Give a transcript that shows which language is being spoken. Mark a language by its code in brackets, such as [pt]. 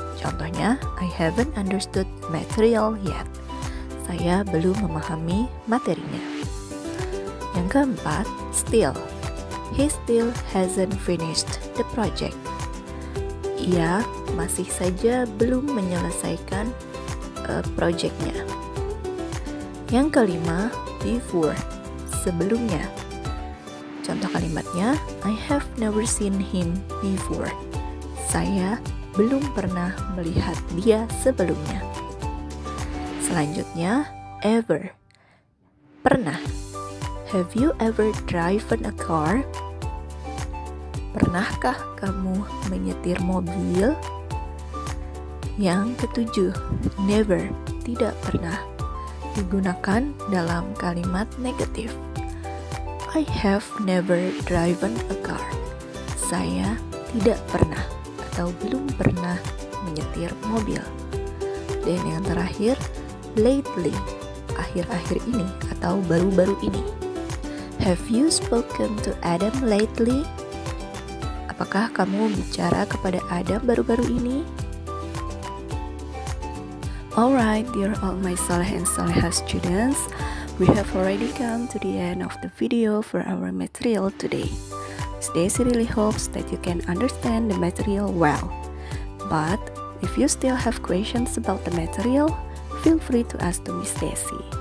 [en] Contohnya, I haven't understood material yet. [id] Saya belum memahami materinya. Yang keempat, still. [en] He still hasn't finished the project. [id] Ia masih saja belum menyelesaikan projectnya. Yang kelima, before, sebelumnya. Contoh kalimatnya, [en] I have never seen him before. [id] Saya belum pernah melihat dia sebelumnya. Selanjutnya, ever, pernah. [en] Have you ever driven a car? [id] Pernahkah kamu menyetir mobil? Yang ketujuh, never, tidak pernah, digunakan dalam kalimat negatif. [en] I have never driven a car. [id] Saya tidak pernah atau belum pernah menyetir mobil. Dan yang terakhir, lately, akhir-akhir ini atau baru-baru ini. [en] Have you spoken to Adam lately? [id] Apakah kamu bicara kepada Adam baru-baru ini? [en] Alright, dear all my Saleh and Salehah students, we have already come to the end of the video for our material today. Stacy really hopes that you can understand the material well. But if you still have questions about the material, feel free to ask to Miss Stacy.